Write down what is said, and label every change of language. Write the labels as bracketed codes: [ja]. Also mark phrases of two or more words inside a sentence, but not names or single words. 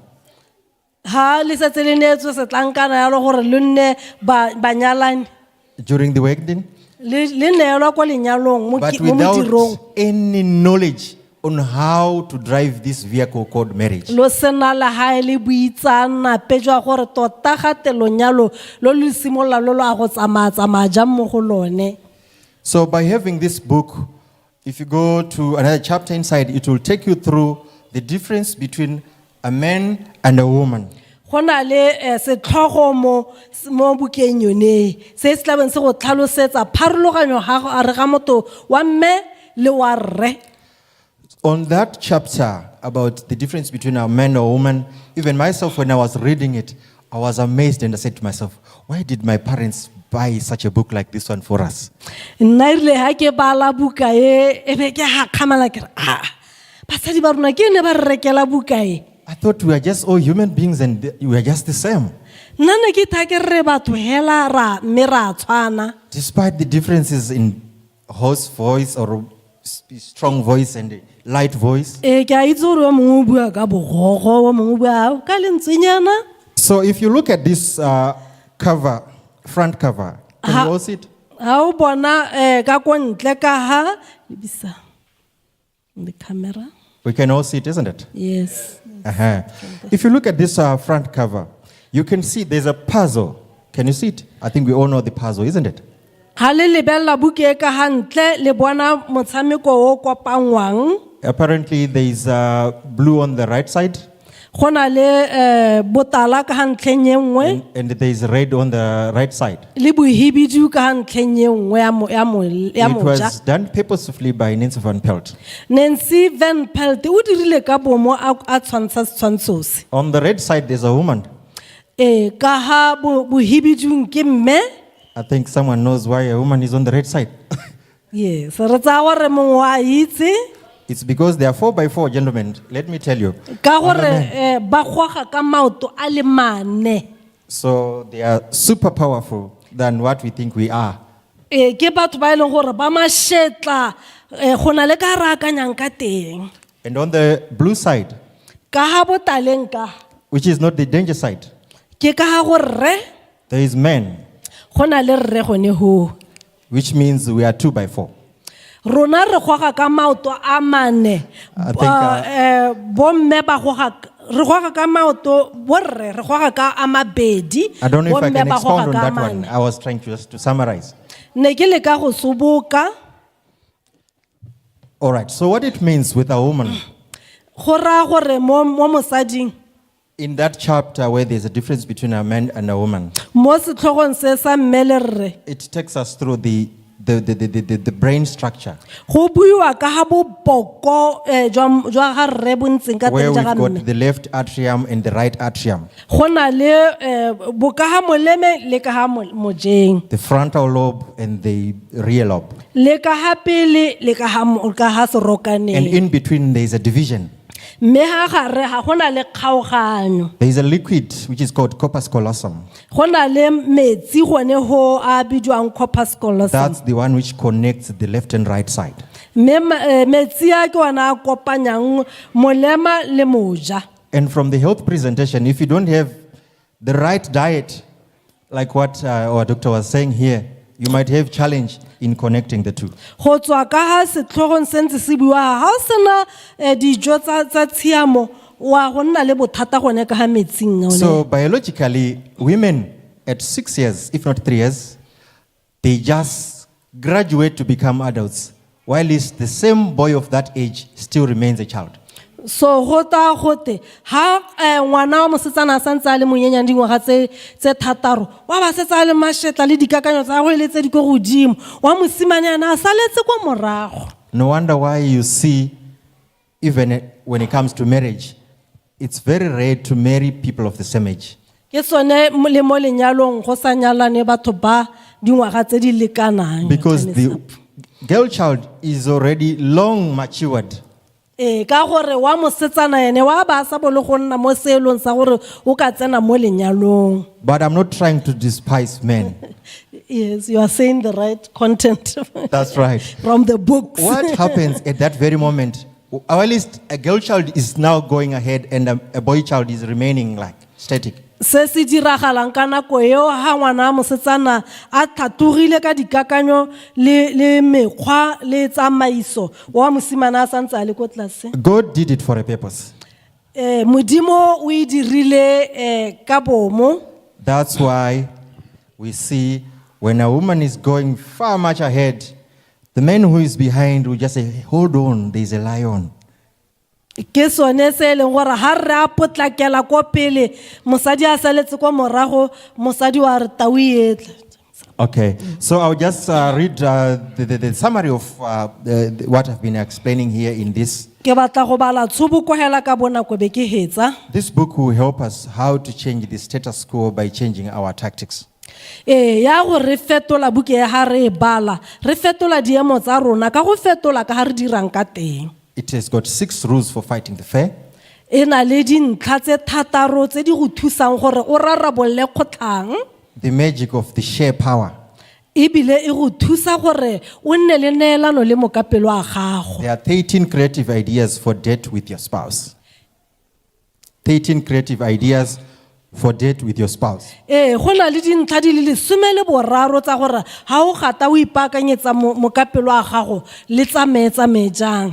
[tn] Ha le setse le neetswe setlankana yalo gore le nne banyalani [en] during the wedding, [tn] le neelwa kwa lenyalong mo [en] but [tn] modirong. [en] without any knowledge on how to drive this vehicle called marriage. [tn] Lo sena la hae le buitsanape jwa gore tota gate lonyalo lo le simolola lo a go tsamaya jang mo go lone. [en] So by having this book, if you go to another chapter inside, it will take you through the difference between a man and a woman. [tn] Go na le setlhogo mo bukeng yone se se tlabeng se go tlhalosetsa pharologanyo ga re ga motho wa mme le wa rre. [en] On that chapter about the difference between a man or a woman, even myself, when I was reading it, I was amazed and I said to myself, why did my parents buy such a book like this one for us? [tn] Nna rile ha ke bala buka e be ke ha khamala ke basadi ba rona ke ne ba re rekela buka e. [en] I thought we are just all human beings and we are just the same. [tn] Nna ne ke tha ke re batho hela ra mme ra tshwana. [en] Despite the differences in hoarse voice or strong voice and light voice. [tn] Ke a itse gore wa mongwe o bua ka bogogo wa mongwe o bua ka lentsenyana. [en] So if you look at this cover, front cover, can you all see it? [tn] Ha o bona ka ko ntle ka ha lebisa [en] the camera. We can all see it, isn't it? Yes. Uh-huh. If you look at this front cover, you can see there's a puzzle. Can you see it? I think we all know the puzzle, isn't it? [tn] Ha le lebella buke e ka hantle le bona motshameko o kopangwang. [en] Apparently there is blue on the right side. [tn] go na le botala ka hantleng e nngwe [en] and there is red on the right side. [tn] le bohibidu ka hantleng e nngwe ya [en] It [tn] moja. [en] was done purposefully by Nancy Van Pelt. [tn] Nancy Van Pelt o dirile ka bomo a tshwantsha setshwantsho se. [en] On the red side, there's a woman. [tn] Ka ha bohibidung ke mme. [en] I think someone knows why a woman is on the red side. Yes, [tn] re tsaya gore mongwe a itse [en] It's because there are 4x4 gentlemen. Let me tell you. [tn] ka gore ba goga ka maoto a le mane. [en] So they are super powerful than what we think we are. [tn] Ke batho ba e leng gore ba mashetla go na le ka re akanyang ka teng. [en] And on the blue side, [tn] Ka ha botaleng ka [en] which is not the danger side, [tn] ke ka ha gore [en] there is men, [tn] go na le rre gone ho. [en] which means we are 2x4. [tn] Rona re goga ka maoto a mane. [en] I think, [tn] Bomme ba goga re goga ka maoto borre re goga ka a mabedi. [en] I don't know if I [tn] bomme [en] can [tn] ba [en] expound [tn] goga [en] on [tn] ka [en] that [tn] mane. [en] one. I was trying just to summarize. [tn] Ne ke le ka go suboka [en] All right. So what it means with a woman, [tn] go ra gore mo mosading [en] in that chapter where there's a difference between a man and a woman, [tn] mo setlhogong se sa mme le rre [en] it takes us through the brain structure, [tn] go buiwa ka ha boboko jwa ga rre bontseng ka [en] where [tn] teng [en] we've [tn] ja ga [en] got [tn] mme. [en] the left atrium and the right atrium, [tn] Go na le bo ka ha moleme le ka ha mojeng. [en] the frontal lobe and the rear lobe. [tn] Le ka ha pele le ka ha [en] And [tn] serokaneng. [en] in between, there's a division. [tn] Mme ha gare ha go na le kgaoganyo. [en] There is a liquid which is called corpus callosum. [tn] Go na le metsi gone ho a bidiwang corpus callosum. [en] That's the one which connects the left and right side. [tn] Mme metsi a ke ona a kopanyang molema le moja. [en] And from the health presentation, if you don't have the right diet, like what our doctor was saying here, you might have challenge in connecting the two. [tn] Go tswa ka ha setlhogong se ntse se buiwa ha o sena dijo tsa tshiamo wa go nna le bothata gone ka ha metsing one. [en] So biologically, women at 6 years, if not 3 years, they just graduate to become adults, while it's the same boy of that age still remains a child. [tn] So go ta gote ha ngwana wa mosetsana a santse a le monyenyane dingwaga tse thataro wa ba setsa le mashetla le dikakanyo tsa go le tse di go godimo wa mosimane ana a saletse kwa morago. [en] No wonder why you see, even when it comes to marriage, it's very rare to marry people of the same age. [tn] Ke sone le mo lenyalong go sa nyalane batho ba dingwaga tse di lekanang. [en] Because the girl child is already long matured. [tn] Ka gore wa mosetsana ene wa ba sa bolo go nna mo seelong sa gore o ka tsena mo lenyalong. [en] But I'm not trying to despise men. Yes, you are saying the right content. That's right. From the books. What happens at that very moment? Or at least a girl child is now going ahead and a boy child is remaining like static. [tn] Se se diragalang ka nako eo ha ngwana mosetsana a thatogile ka dikakanyo le mekgwa le tsamaiso wa mosimana a santse a le ko tlase. [en] God did it for a purpose. [tn] Modimo o e dirile ka bomo. [en] That's why we see when a woman is going far much ahead, the man who is behind will just say, hold on, there's a lion. [tn] Ke sone se leng gore ha re a potlakela ko pele mosadi a saletse ko morago mosadi wa re tau etla. [en] Okay, so I'll just read the summary of what I've been explaining here in this. [tn] Ke batla go bala tshubukogela ka bonako be ke hetsa. [en] This book will help us how to change the status quo by changing our tactics. [tn] Ya go re fetola buke ya ha re bala re fetola diemo tsa rona ka go fetola ka ha re dirang ka teng. [en] It has got 6 rules for fighting the fair. [tn] Ena le dintlha tse thataro tse di go thusang gore o rarabolle kgotlhang. [en] The magic of the share power. [tn] Ebile e go thusa gore o nne le neelano le mokapelo a gago. [en] There are 13 creative ideas for date with your spouse. 13 creative ideas for date with your spouse. [tn] Go na le dintlha di le 13 tsa gore ha o gata o ipaakanyetsa mokapelo a gago le tsamae jang.